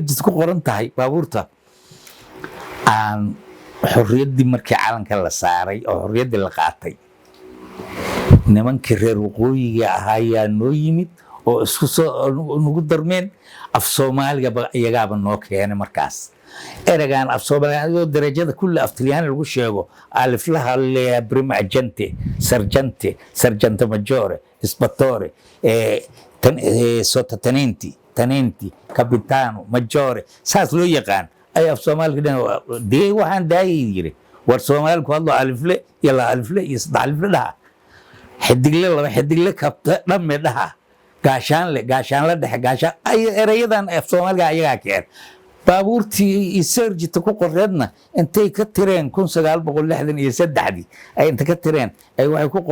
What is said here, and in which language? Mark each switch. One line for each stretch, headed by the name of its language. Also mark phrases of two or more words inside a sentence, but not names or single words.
Somali: ku qoran tahay baabuurta aan xorriyaddii markii calanka la saaray oo xorriyaddii la qaatay nimankii reer waqooyiga ahaa noo yimid oo isku soo nugu darmeen af Soomaaliga iyagaaba noo keenay markaas eragaan af Soomaaliga darajada kulli af Talyaani lagu sheego aliflaha
Italian: le prima agente sergente maggiore ispettore sottotenenti capitano maggiore
Somali: saas loo yaqaan ay af Soomaaliga dee waxaan daayay yiri war Soomaaliku hadlo alifle yalla alifle iyo saddex alifle dhaha xidigle laba xidigle kabta dhamme dhaha gaashaan la dhexe gaashaan ay erayadan af Soomaaliga ayaga keen baabuurtii Esercito ku qoreedna intay ka tireen 1963 ay inta ka tireen ay waxay